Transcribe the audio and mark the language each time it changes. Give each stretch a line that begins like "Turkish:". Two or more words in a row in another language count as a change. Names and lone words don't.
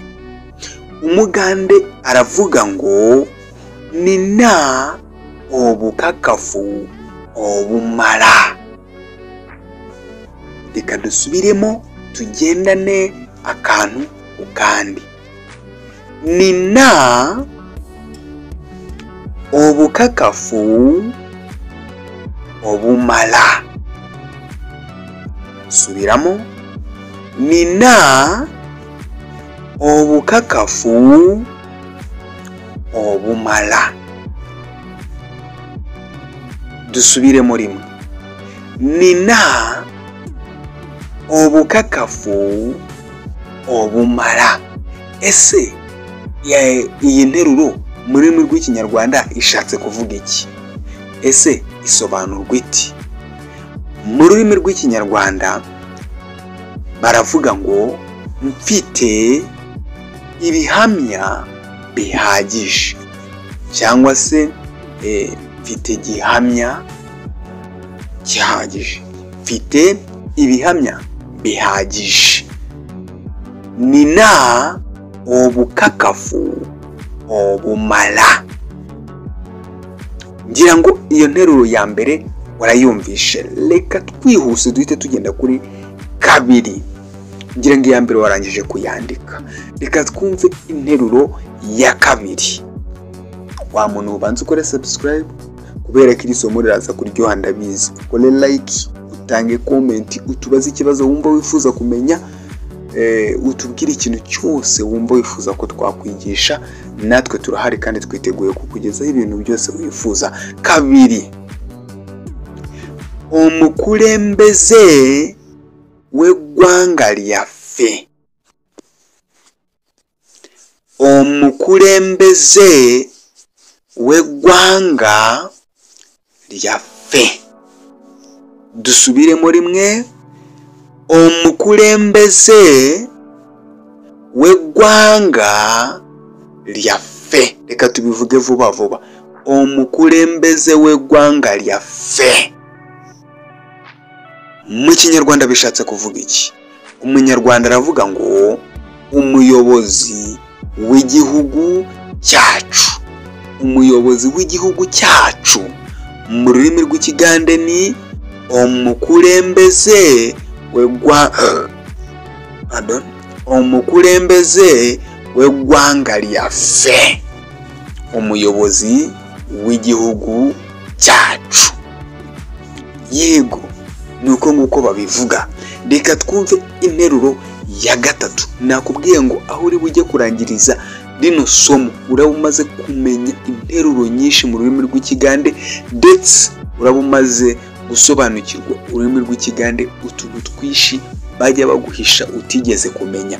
Kinyarwanda: Umugande aravuga ngo
Ganda: nina obukakafu obumara.
Kinyarwanda: Reka dusubiremo tugendane akantu ukandi.
Ganda: Nina obukakafu obumala.
Kinyarwanda: Subiramo.
Ganda: Nina obukakafu obumala.
Kinyarwanda: Dusubiremo rimwe.
Ganda: Nina obukakafu obumala.
Kinyarwanda: Ese iyi nteruro mu rurimi rw'Ikinyarwanda ishatse kuvuga iki? Ese isobanurwa iti? Mu rurimi rw'Ikinyarwanda baravuga ngo mfite ibihamya bihagije, cyangwa se mfite gihamya gihagije. Mfite ibihamya bihagije.
Ganda: Nina obukakafu obumala.
Kinyarwanda: Ngira ngo iyo nteruro ya mbere warayumvishe. Reka twihuse duhite tugenda kuri kabiri. Ngira ngo iya mbere warangije kuyandika. Reka twumve interuro ya kabiri. Wa muntu ubanza ukore subscribe kubera ko iri somo riraza kuryoha ndabizi. Kore like, utange comment, utubaze ikibazo wumva wifuza kumenya, utubwire ikintu cyose wumva wifuza ko twakwigisha. Natwe turahari kandi twiteguye kukugezaho ibintu byose wifuza. Kabiri.
Ganda: Omukulembeze w'eggwanga lyaffe. Omukulembeze w'eggwanga lyaffe.
Kinyarwanda: Dusubiremo rimwe.
Ganda: Omukulembeze w'eggwanga lyaffe.
Kinyarwanda: Reka tubivuge vuba vuba.
Ganda: Omukulembeze w'eggwanga lyaffe.
Kinyarwanda: Mu Kinyarwanda bishatse kuvuga iki? Umunyarwanda aravuga ngo umuyobozi w'igihugu cyacu. Umuyobozi w'igihugu cyacu mu rurimi rw'Ikigande ni
Ganda: omukulembeze omukulembeze w'eggwanga lyaffe.
Kinyarwanda: Umuyobozi w'igihugu cyacu. Yego, nuko nguko babivuga. Reka twumve interuro ya gatatu. Nakubwiye ngo aho uri bujye kurangiriza rino somo uraba umaze kumenya interuro nyinshi mu rurimi rw'Ikigande, ndetse uraba umaze gusobanukirwa ururimi rw'Ikigande utuntu twishi bajya baguhisha utigeze kumenya.